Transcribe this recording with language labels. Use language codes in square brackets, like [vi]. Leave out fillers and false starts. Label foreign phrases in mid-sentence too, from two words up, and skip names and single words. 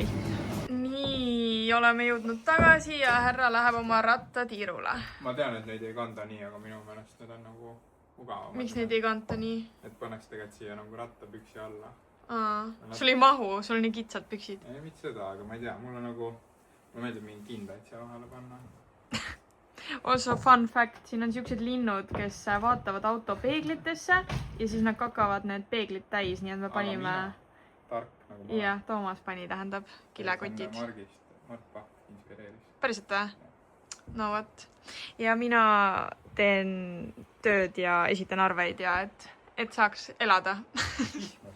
[et] Nii, oleme jõudnud tagasi ja härra läheb oma rattatiirule. Ma tean, et neid ei kanda nii, aga minu meelest need on nagu mugavamad. Miks neid ei kanta nii? Et pannaks tegelikult siia nagu rattapüksi alla. Sul ei mahu, sul on nii kitsad püksid. Ei, mitte seda, aga ma ei tea, mulle meeldib mingi kindaid siia vahele panna. [en] Also fun fact, [et] siin on siuksed linnud, kes vaatavad auto peeglitesse ja siis nad kakavad need peeglid täis, nii et me panime... Tark nagu ma. Jah, Toomas pani, tähendab, kilekotid. Mart Paht inspireeris. Päriselt või? No võt. Ja mina teen tööd ja esitan arveid ja et saaks elada.